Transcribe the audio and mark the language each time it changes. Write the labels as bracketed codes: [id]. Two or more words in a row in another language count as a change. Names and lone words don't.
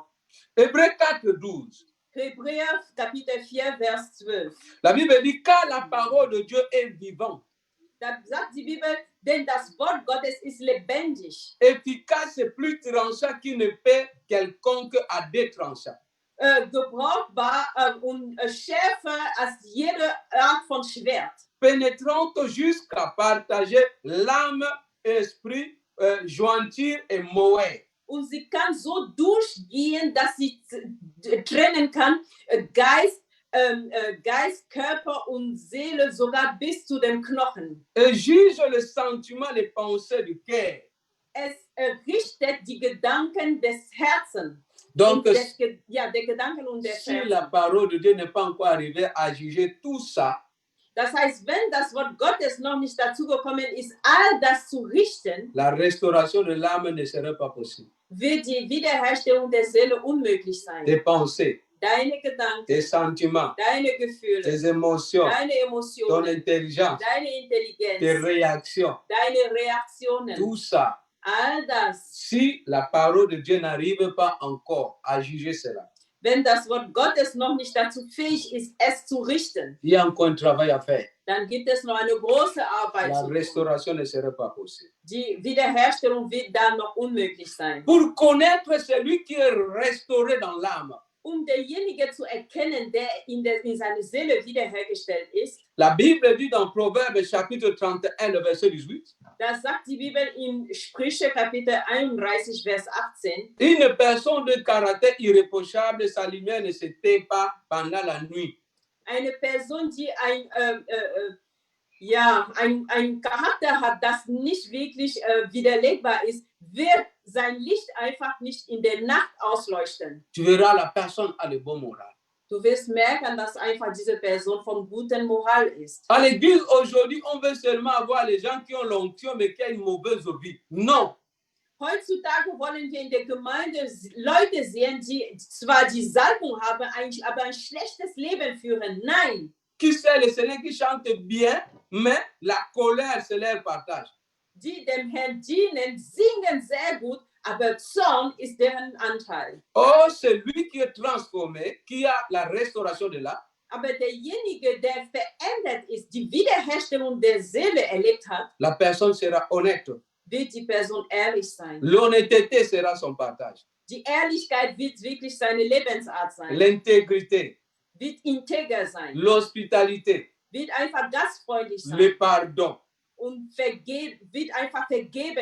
[fr] Hébreux 4:12. [de] Hebräer Kapitel 4, Vers 12. [fr] La Bible dit, car la parole de Dieu est vivante, [de] Da sagt die Bibel, denn das Wort Gottes ist lebendig, [fr] efficace et plus tranchant qu'une épée quelconque à deux tranchants. [de] gebrauchbar und schärfer als jede Art von Schwert. [fr] Pénétrante jusqu'à partager l'âme, esprit, jointure et moelle. [de] Und sie kann so durchgehen, dass sie trennen kann, Geist, Körper und Seele, sogar bis zu den Knochen. [fr] Et juge le sentiment, les pensées du cœur. [de] Es richtet die Gedanken des Herzens. [fr] Donc, [de] Der Gedanken und des [fr] si [de] Herzens. [fr] la parole de Dieu n'est pas encore arrivée à juger tout ça, [de] Das heißt, wenn das Wort Gottes noch nicht dazu gekommen ist, all das zu richten, [fr] la restauration de l'âme ne serait pas possible. [de] wird die Wiederherstellung der Seele unmöglich sein. [fr] Tes pensées, [de] Deine Gedanken, [fr] tes sentiments, [de] deine Gefühle, [fr] tes émotions, [de] deine [fr] ton [de] Emotionen, [fr] intelligence, [de] deine [fr] tes [de] Intelligenz, [fr] réactions, [de] deine Reaktionen, [fr] tout ça, [de] all das. [fr] si la parole de Dieu n'arrive pas encore à juger cela, [de] Wenn das Wort Gottes noch nicht dazu fähig ist, es zu richten, [fr] il y a encore un travail à faire. [de] dann gibt es noch eine große Arbeit [fr] La [de] zu tun. [fr] restauration ne serait pas possible. [de] Die Wiederherstellung wird dann noch unmöglich sein. [fr] Pour connaître celui qui est restauré dans l'âme, [de] Derjenige zu erkennen, der in seine Seele wiederhergestellt ist, [fr] la Bible dit dans Proverbe chapitre 31, le verset 18, [de] das sagt die Bibel in Sprüche Kapitel 31, Vers 18, [fr] une personne de caractère irréprochable, sa lumière ne s'éteint pas pendant la nuit. [de] eine Person, die ein Charakter hat, das nicht wirklich widerlegbar ist, wird sein Licht einfach nicht in der Nacht ausleuchten. [fr] Tu verras la personne a de bon moral. [de] Du wirst merken, dass einfach diese Person von guten Moral ist. [fr] À l'église aujourd'hui, on veut seulement avoir les gens qui ont l'onction mais qui ont une mauvaise vie. Non. [de] Heutzutage wollen wir in der Gemeinde Leute sehen, die zwar die Salbung haben, aber ein schlechtes Leben führen. Nein. [fr] Qui sait le Seigneur, qui chante bien, mais la colère, c'est leur partage. [de] Die dem Herrn dienen, singen sehr gut, aber Zorn ist deren Anteil. [fr] Oh, celui qui est transformé, qui a la restauration de l'âme, [de] Aber derjenige, der verändert ist, die Wiederherstellung der Seele erlebt hat, [fr] la personne sera honnête. [de] wird die Person ehrlich sein. [fr] L'honnêteté sera son partage. [de] Die Ehrlichkeit wird wirklich seine Lebensart sein, [fr] l'intégrité, [de] wird integer sein, [fr] l'hospitalité, [de] wird einfach gastfreundlich sein [fr] le pardon. [de] und wird einfach vergeben.